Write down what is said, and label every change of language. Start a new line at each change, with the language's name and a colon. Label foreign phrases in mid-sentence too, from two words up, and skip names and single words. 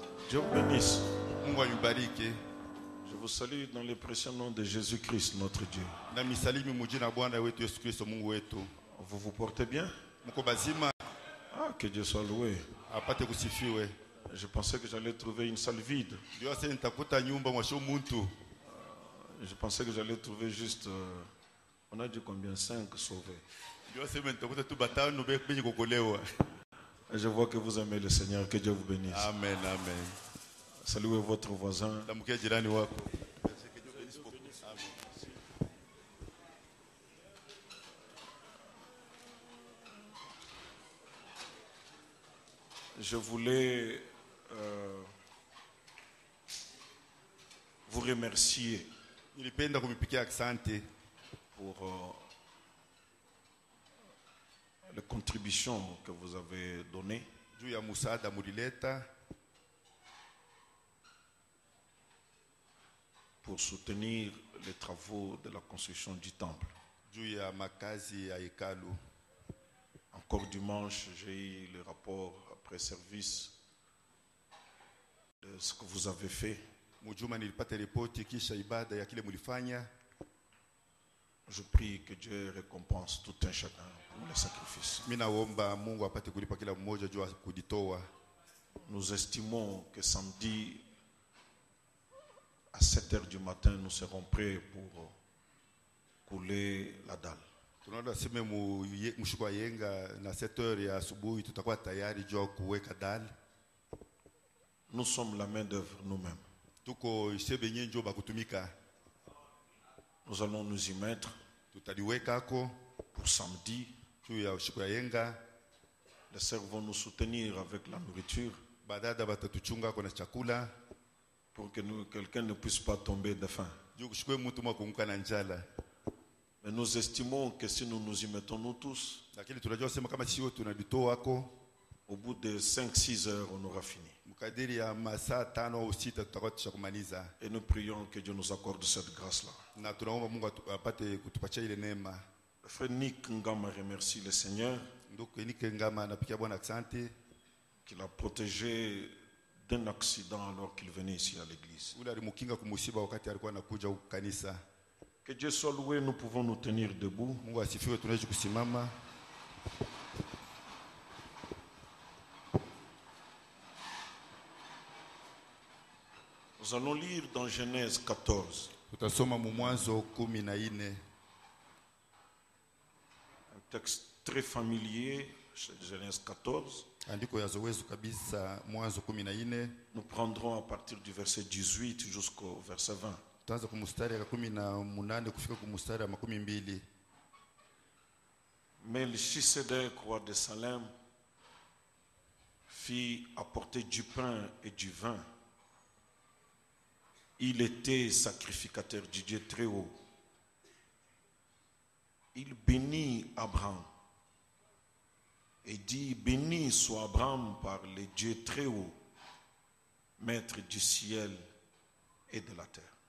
French: Dieu vous bénisse.
Swahili: Mungu ayubariki.
French: Je vous salue dans le précieux nom de Jésus-Christ, notre Dieu.
Swahili: Na misalimi mujina Bwana wetu Yesu Kristo Mungu wetu.
French: Vous vous portez bien?
Swahili: Mko bazima?
French: Ah, que Dieu soit loué.
Swahili: Apate kusifiwe.
French: Je pensais que j'allais trouver une salle vide.
Swahili: Ndio sasa nitakuta nyumba mwasho muntu.
French: Je pensais que j'allais trouver juste... on a dit combien? 5 sauvés.
Swahili: Ndio sasa nitakuta tu batano benye kokolewa.
French: Je vois que vous aimez le Seigneur. Que Dieu vous bénisse. Amen, amen. Saluez votre voisin.
Swahili: Tamkia jirani wako.
French: Je voulais vous remercier
Swahili: Nilipenda kumipikia asante
French: pour les contributions que vous avez données
Swahili: juu ya msaada mulileta
French: pour soutenir les travaux de la construction du temple.
Swahili: juu ya makazi ya hekalu.
French: Encore dimanche, j'ai eu le rapport après service de ce que vous avez fait.
Swahili: Mujuma nilipata ripoti kisha ibada ya kile mulifanya.
French: Je prie que Dieu récompense tout un chacun pour les sacrifices.
Swahili: Mimi naomba Mungu apate kulipa kila mmoja juu ya kujitoa.
French: Nous estimons que samedi à 7h du matin, nous serons prêts pour couler la dalle.
Swahili: Tunaona sema mshuko yenga na 7h ya asubuhi tutakuwa tayari juu ya kuweka dal.
French: Nous sommes la main d'œuvre nous-mêmes.
Swahili: Tuko sebenye njo bakutumika.
French: Nous allons nous y mettre
Swahili: Tutaliweka ako
French: pour samedi.
Swahili: juu ya mshuko yenga.
French: Les sœurs vont nous soutenir avec la nourriture
Swahili: Badada batatuchunga kwa chakula
French: pour que quelqu'un ne puisse pas tomber de faim.
Swahili: juu kushukwe mtu mwa kuunguka na njala.
French: Mais nous estimons que si nous nous y mettons nous tous,
Swahili: Lakini tunajua sema kama sio tunalitoa ako
French: au bout de 5-6 heures, on aura fini.
Swahili: mkadiri ya masaa 5 au 6 tutakuwa tushakumaliza.
French: Et nous prions que Dieu nous accorde cette grâce-là.
Swahili: Na tunaomba Mungu apate kutupatia ile neema.
French: Frère Nick Ngama remercie le Seigneur
Swahili: Ndugu Nike Ngama anapikia Bwana asante
French: qu'il a protégé d'un accident alors qu'il venait ici à l'église.
Swahili: ule alimukinga kumusiba wakati alikuwa anakuja huko kanisa.
French: Que Dieu soit loué, nous pouvons nous tenir debout.
Swahili: Mungu asifiwe, tunaweza kusimama.
French: Nous allons lire dans Genèse 14,
Swahili: Tutasoma mu Mwanzo 14.
French: un texte très familier, Genèse 14.
Swahili: Andiko ya zowezo kabisa, Mwanzo 14.
French: Nous prendrons à partir du verset 18 jusqu'au verset 20.
Swahili: Tutaanza kumustari ya 18 kufika kumustari ya 12.
French: Melchisedec, roi de Salem, fit apporter du pain et du vin. Il était sacrificateur du Dieu très haut. Il bénit Abraham et dit: béni soit Abraham par le Dieu très haut, maître du ciel et de la terre.